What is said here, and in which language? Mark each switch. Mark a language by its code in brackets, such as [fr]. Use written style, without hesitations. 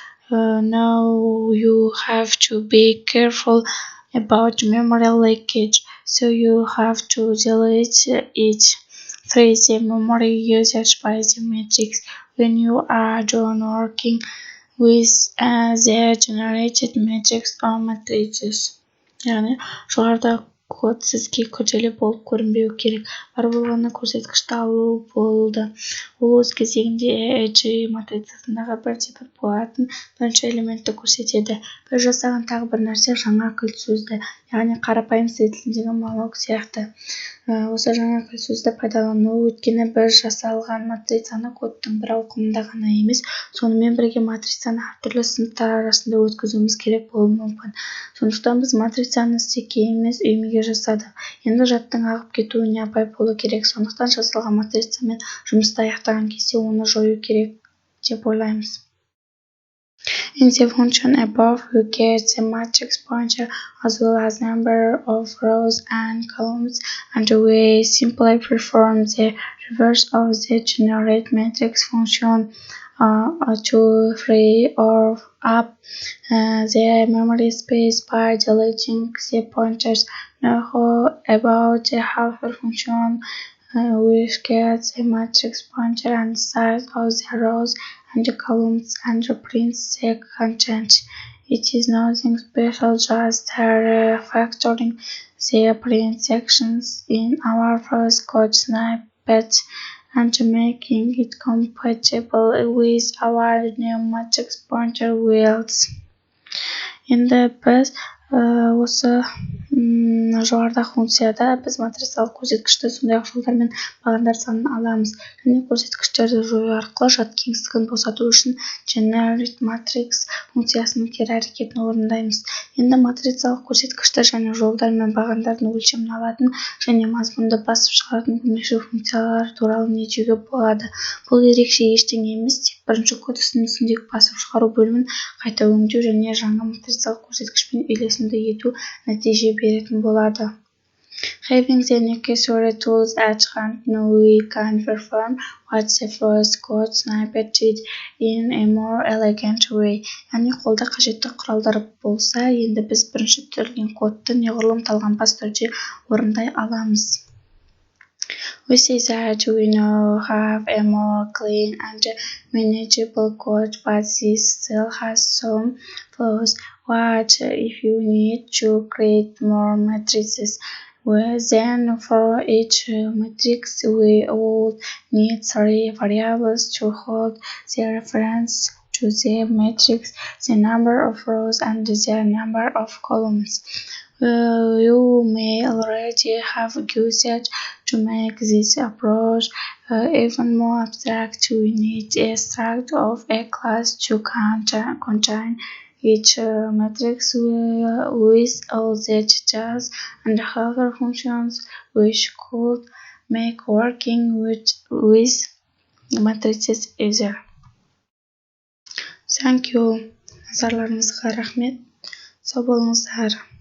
[en] Now you have to be careful about memory leakage, so you have to delete it. 3. The memory usage by the matrix. When you are done working with the generated matrix or matrices. [kk] Yani жоғарыда код сізге күрделі болып көрінбеу керек. Бар болғаны көрсеткішті алу болды. Ол өз кезегінде AG матрицасындағы бірде-бір болатын бірінші элементті көрсетеді. Біз жасаған тағы бір нәрсе жаңа кілт сөзді, яғни қарапайым C тіліндегі маллок сияқты. Осы жаңа кілт сөзді пайдалану, өйткені біз жасалған матрицаны кодтың бір ауқымында ғана емес, сонымен бірге матрицаны әртүрлі сыныптар арасында өткізуіміз керек болуы мүмкін. Сондықтан біз матрицаны стекке емес үймеге жасадық. Енді жадтың ағып кетуіне абай болу керек. Сондықтан жасалған матрицамен жұмысты аяқтаған кезде оны жою керек деп ойлаймыз. [en] In the function above, we get the matrix pointer as well as number of rows and columns, and we simply perform the reverse of the generate matrix function to free or up the memory space by deleting the pointers. Now about the helper function, which gets the matrix pointer and size of the rows and the columns and prints the content. It is nothing special, just refactoring the print sections in our first code snippet and making it compatible with our new matrix pointer fields. [kk] Енді біз осы жоғарыдағы функцияда біз матрицалық көрсеткішті сондай-ақ жолдар мен бағандар санын аламыз. Және көрсеткіштерді жою арқылы жад кеңістігін босату үшін generate matrix функциясының кері әрекетін орындаймыз. Енді матрицалық көрсеткішті және жолдар мен бағандардың өлшемін алатын және мазмұнды басып шығаратын көмекші функциялар туралы не деуге болады. Бұл ерекше ештеңе емес, тек бірінші код үстіндегі басып шығару бөлімін қайта өңдеу және жаңа матрицалық көрсеткішпен үйлесімді ету нәтиже беретін болады. [en] Having the necessary tools at hand, we can perform what the first code snippet did in a more elegant way. [kk] Яғни қолда қажетті құралдар болса, енді біз бірінші түсірілген кодты неғұрлым талғампаз түрде орындай аламыз. [en] We see that we now have a more clean and manageable code, but this still has some flaws. What if you need to create more matrices? Then for each matrix we would need 3 variables to hold the reference to the matrix, the number of rows and the number of columns. You may already have used to make this approach even more abstract. We need a struct of a class to contain each matrix with all the details and helper functions which could make working with matrices easier. Thank you. [kk] Назарларыңызға рахмет. Сау болыңыздар.